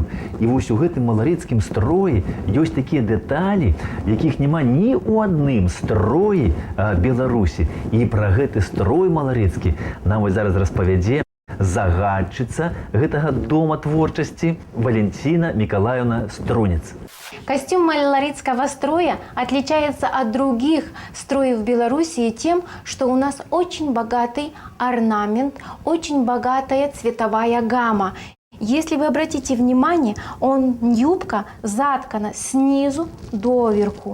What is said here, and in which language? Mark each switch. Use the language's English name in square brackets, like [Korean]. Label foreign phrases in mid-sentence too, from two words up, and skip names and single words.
[Belarusian] І вось у гэтым маларыцкім строі ёсць такія дэталі, якіх няма ні ў адным строі Беларусі. І пра гэты строй маларыцкі нам вось зараз распавядзе загадчыца гэтага дома творчасці Валентина Миколаевна Струнец. [Russian] Костюм маларыцкого строя отличается от других строев в Беларуси тем, что у нас очень богатый орнамент, очень богатая цветовая гамма. Если вы обратите внимание, юбка заткана снизу доверху.